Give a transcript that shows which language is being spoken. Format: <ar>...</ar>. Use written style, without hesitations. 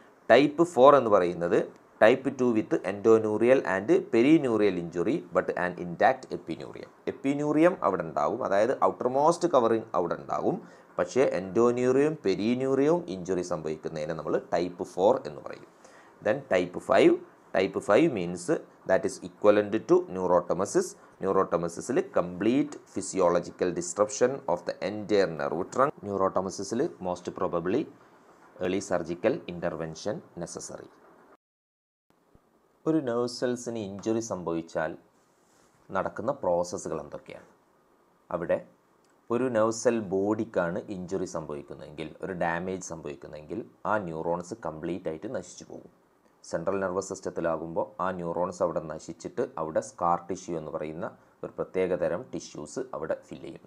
<en>type 4</en> <ml>എന്ന് പറയുന്നത്</ml> <en>Type 2 with endoneurial and perineurial injury but and intact epineurium.</en> <ml>എപ്പിന്യൂറിയം അവിടെ ഉണ്ടാവും, അതായത് ഔട്ടർമോസ്റ്റ് കവറിങ് അവിടെ ഉണ്ടാവും. പക്ഷേ എൻഡോന്യൂറിയവും പെരിന്യൂറിയവും ഇഞ്ചുറി സംഭവിക്കുന്നതിനെ നമ്മൾ ടൈപ്പ് 4 എന്ന് പറയും.</ml> <en>Then type 5. Type 5 means that is equivalent to neurotomosis. Neurotomosisൽ complete physiological disruption of the entire nerve trunk. Neurotomosisൽ most probably early surgical intervention necessary.</en> <ml>ഒരു നെർവ് സെൽസിന് ഇഞ്ചുറി സംഭവിച്ചാൽ നടക്കുന്ന പ്രോസസ്സുകൾ എന്തൊക്കെയാണ്? അവിടെ ഒരു നെർവ് സെൽ ബോഡിക്കാണ് ഇഞ്ചുറി സംഭവിക്കുന്നതെങ്കിൽ, ഒരു ഡാമേജ് സംഭവിക്കുന്നതെങ്കിൽ ആ ന്യൂറോൺസ് കംപ്ലീറ്റ് ആയിട്ട് നശിച്ചു പോകും. സെൻട്രൽ നെർവസ് സിസ്റ്റത്തിലാകുമ്പോൾ ആ ന്യൂറോൺസ് അവിടെ നശിച്ചിട്ട് അവിടെ സ്കാർ ടിഷ്യൂ എന്ന് പറയുന്ന ഒരു പ്രത്യേകതരം ടിഷ്യൂസ് അവിടെ ഫില്ല് ചെയ്യും.</ml>